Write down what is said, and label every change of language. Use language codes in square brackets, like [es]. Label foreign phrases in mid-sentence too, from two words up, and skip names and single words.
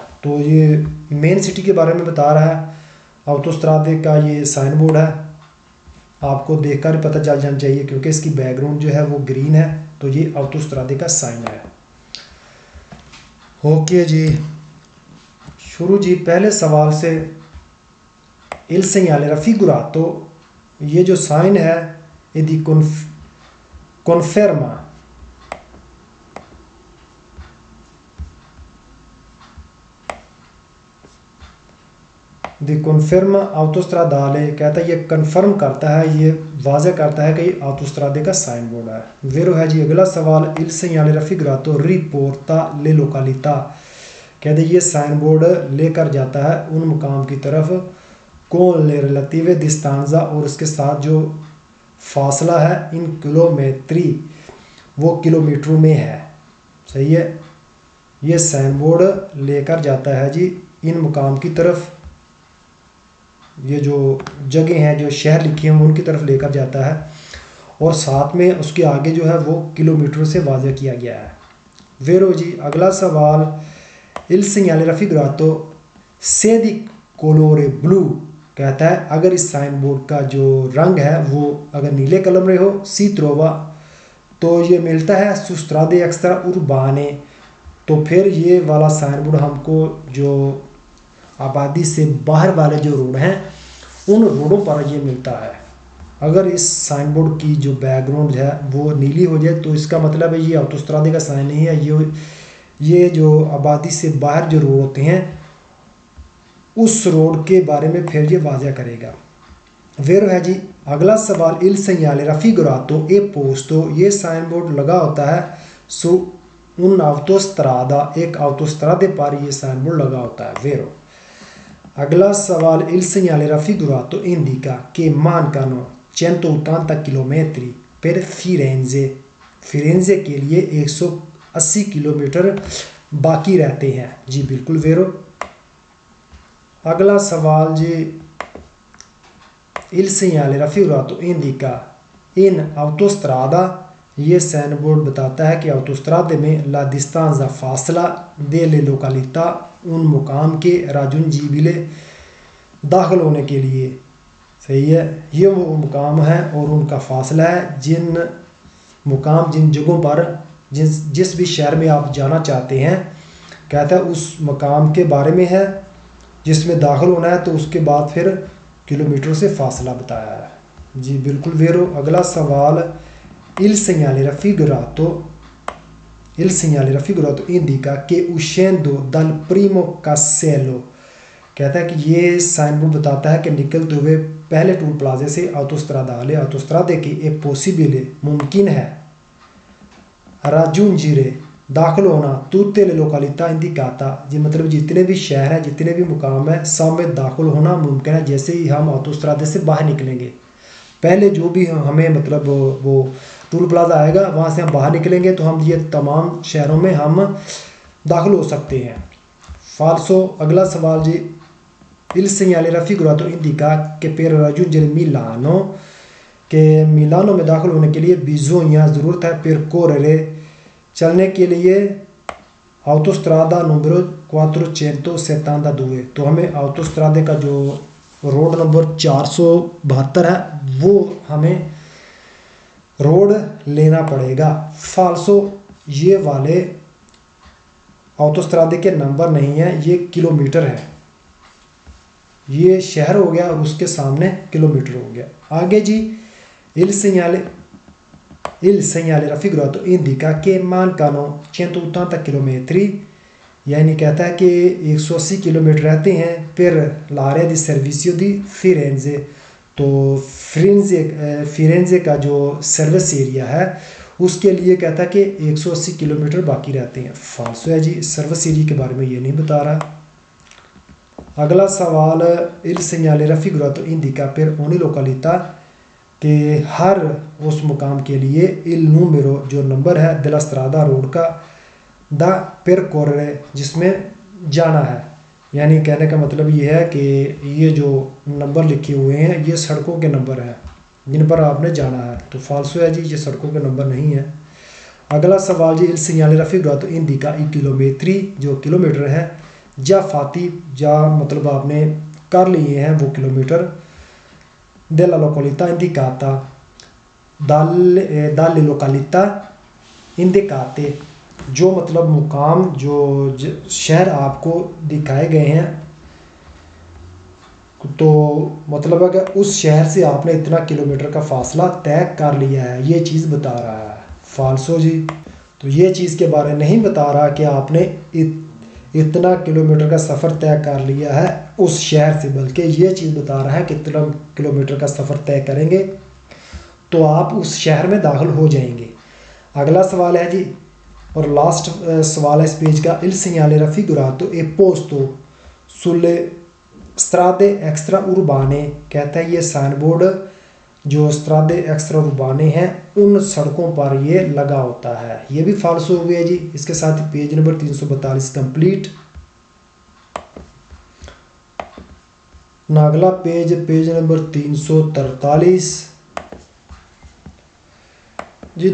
[ur] تو یہ [en] main city [ur] کے بارے میں بتا رہا ہے۔ آٹوسترادے کا یہ [en] sign board [ur] ہے، آپ کو دیکھ کر پتا چل جانا چاہیے کیونکہ اس کی بیک گراؤنڈ جو ہے وہ گرین ہے، تو یہ آٹوسترادے کا سائن ہے. اوکے جی، شروع جی پہلے سوال سے. [it] il segnale raffigurato, [ur] یہ جو سائن ہے یدی [it] conferma di conferma autostradale, [ur] کہتا ہے یہ کنفرم کرتا ہے، یہ واضح کرتا ہے کہ آٹوسترادے کا سائن بورڈ ہے. ویرو ہے جی اگلا سوال [it] il segnale raffigurato riporta le località, [ur] کہتے ہیں یہ سائن بورڈ لے کر جاتا ہے ان مقام کی طرف [it] con le relative distanza, [ur] اور اس کے ساتھ جو فاصلہ ہے [it] in chilometri [ur] وہ کلومیٹروں میں ہے. صحیح ہے. یہ سائن بورڈ لے کر جاتا ہے جی ان مقام کی طرف، یہ جو جگہ ہیں جو شہر لکھے ہیں ان کی طرف لے کر جاتا ہے، اور ساتھ میں اس کے آگے جو ہے وہ کلومیٹر سے واضح کیا گیا ہے. ویرو جی اگلا سوال [it] il segnale raffigurato se di colore blu, [ur] کہتا ہے اگر اس سائن بورڈ کا جو رنگ ہے وہ اگر نیلے کلر میں ہو, [it] si trova, [ur] تو یہ ملتا ہے [it] su strade extraurbane. [ur] تو پھر یہ والا سائن بورڈ ہم کو جو آبادی سے باہر والے جو روڈ ہیں ان روڈوں پر یہ ملتا ہے. اگر اس سائن بورڈ کی جو بیک گراؤنڈ ہے وہ نیلی ہو جائے تو اس کا مطلب ہے یہ آٹوسترادے کا سائن نہیں ہے، یہ جو آبادی سے باہر جو روڈ ہوتے ہیں اس روڈ کے بارے میں پھر یہ واضح کرے گا. پھر ہے جی اگلا سوال, [it] il segnale raffigurato è posto, [ur] یہ سائن بورڈ لگا ہوتا ہے [it] su un'autostrada, [ur] ایک autostrade پر یہ سائن بورڈ لگا ہوتا ہے. ویرو اگلا سوال, [it] il segnale raffigurato indica che mancano 180 chilometri per Firenze, [ur] فیرینزے کے لیے 180 کلومیٹر باقی رہتے ہیں۔ جی بالکل ویرو. اگلا سوال جی, [it] il segnale raffigurato indica in autostrada, [ur] یہ سائن بورڈ بتاتا ہے کہ آٹوسترادے میں [it] la distanza [ur] فاصلہ [it] delle località, [ur] ان مقام کے راجونجیبلے داخل ہونے کے لیے. صحیح ہے، یہ وہ مقام ہے اور ان کا فاصلہ ہے جن مقام جن جگہوں پر جس بھی شہر میں آپ جانا چاہتے ہیں، کہتا ہے اس مقام کے بارے میں ہے جس میں داخل ہونا ہے، تو اس کے بعد پھر کلومیٹر سے فاصلہ بتایا ہے. جی بالکل ویرو۔ اگلا سوال, [it] il segnale raffigurato indica che uscendo dal primo casello, [ur] کہتا ہے کہ یہ سائن بورڈ بتاتا ہے کہ نکلتے ہوئے پہلے ٹول پلازے سے آٹوسترادے کی [it] è possibile [ur] ممکن ہے [it] raggiungere, [ur] داخل ہونا [it] tutte le località indicata, [ur] جی مطلب جتنے بھی شہر ہیں جتنے بھی مقام ہے سب میں داخل ہونا ممکن ہے جیسے ہی ہم آٹوسترادے سے باہر نکلیں گے. پہلے جو بھی ہمیں مطلب وہ [en] toll plaza [ur] آئے گا وہاں سے ہم باہر نکلیں گے تو ہم یہ تمام شہروں میں ہم داخل ہو سکتے ہیں. فالسو۔ اگلا سوال جی, [it] il segnale raffigurato indica che per raggiungere Milano, [ur] کے میلانو میں داخل ہونے کے لیے bisogna, ضرورت ہے, percorrere, چلنے کے لیے آٹوسترادا نمبر 472، تو ہمیں آٹوسترادے کا جو روڈ نمبر 472 ہے وہ ہمیں روڈ لینا پڑے گا. فالسو، یہ والے آٹوسترادے کے نمبر نہیں ہے، یہ کلومیٹر ہے. یہ شہر ہو گیا اور اس کے سامنے کلومیٹر ہو گیا. آگے جی, [it] il segnale raffigurato indica che mancano 180 chilometri, [ur] یعنی کہتا ہے کہ 180 کلومیٹر رہتے ہیں [it] per l'area di servizio di Firenze, [ur] تو فیرینزے کا جو [en] service area [ur] ہے اس کے لیے کہتا ہے کہ 180 کلومیٹر باقی رہتے ہیں. فالسو ہے جی, [en] service area [ur] کے بارے میں یہ نہیں بتا رہا. اگلا سوال, [it] il segnale raffigurato indica per ogni località, [ur] کہ ہر اس مقام کے لیے [it] il numero, [ur] جو نمبر ہے [it] della strada, [ur] روڈ کا, [it] da percorrere, [ur] جس میں جانا ہے. یعنی کہنے کا مطلب یہ ہے کہ یہ جو نمبر لکھے ہوئے ہیں یہ سڑکوں کے نمبر ہیں جن پر آپ نے جانا ہے. تو فالسو ہے جی، یہ سڑکوں کے نمبر نہیں ہے. اگلا سوال جی, [it] il segnale raffigurato indica i chilometri, [ur] جو کلومیٹر ہے, [it] già fatti, [ur] جا مطلب آپ نے کر لیے ہیں وہ کلومیٹر, [it] della località indicata, dalle località indicate, [ur] جو مطلب مقام جو شہر آپ کو دکھائے گئے ہیں, تو مطلب اگر اس شہر سے آپ نے اتنا کلومیٹر کا فاصلہ طے کر لیا ہے، یہ چیز بتا رہا ہے. فالسو جی، تو یہ چیز کے بارے میں نہیں بتا رہا کہ آپ نے اتنا کلومیٹر کا سفر طے کر لیا ہے اس شہر سے، بلکہ یہ چیز بتا رہا ہے کہ اتنا کلومیٹر کا سفر طے کریں گے تو آپ اس شہر میں داخل ہو جائیں گے. اگلا سوال ہے جی، اور لاسٹ سوال ہے اس پیج کا, [it] il segnale raffigurato e posto sulle strade extraurbane, [ur] کہتا ہے یہ سائن بورڈ جو [it] strade extraurbane [ur] ہیں ان سڑکوں پر یہ لگا ہوتا ہے. یہ بھی فالسو ہو گیا جی. اس کے ساتھ ہی [en] page number [ur] 342 کمپلیٹ. اگلا [en] page number [ur] 343 جی.